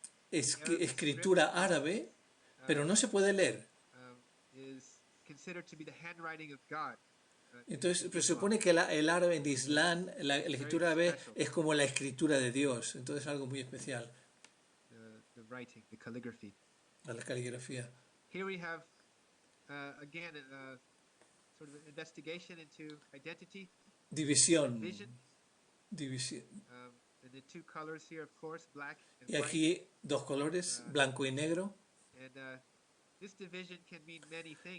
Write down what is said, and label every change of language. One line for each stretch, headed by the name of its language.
Spanish: escritura árabe, pero no se puede leer.
English: Is considered to be the handwriting of God.
Spanish: Entonces, presupone que el árabe en Islam, la escritura árabe es como la escritura de Dios. Entonces, algo muy especial.
English: The writing, the calligraphy.
Spanish: La caligrafía.
English: Here we have, again, sort of an investigation into identity.
Spanish: División.
English: Vision.
Spanish: División.
English: And the two colors here, of course, black and
Spanish: Y aquí dos colores, blanco y negro.
English: And this division can mean many things.